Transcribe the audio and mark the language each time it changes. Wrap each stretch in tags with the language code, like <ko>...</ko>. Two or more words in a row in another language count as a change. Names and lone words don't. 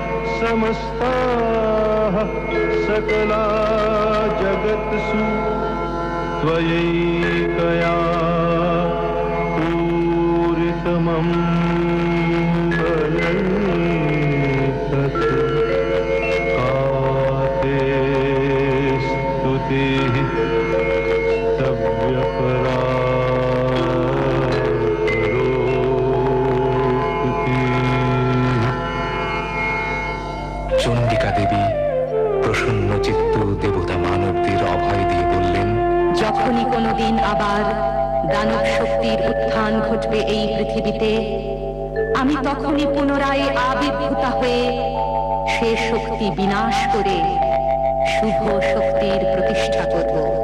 <sa>समस्ताः सकला जगत्सु त्वयैकया पूरितमम् बलैतत् काते स्तुतिः स्तव्यपरा</sa> <bn>চণ্ডিকা দেবী প্রসন্ন চিত্ত দেবতা মানবদের অভয় দিয়ে বললেন, যখনই কোনোদিন আবার দানব শক্তির উত্থান ঘটবে এই পৃথিবীতে, আমি তখনই পুনরায় আবির্ভূতা হয়ে সে শক্তি বিনাশ করে শুভ শক্তির প্রতিষ্ঠা করব।</bn>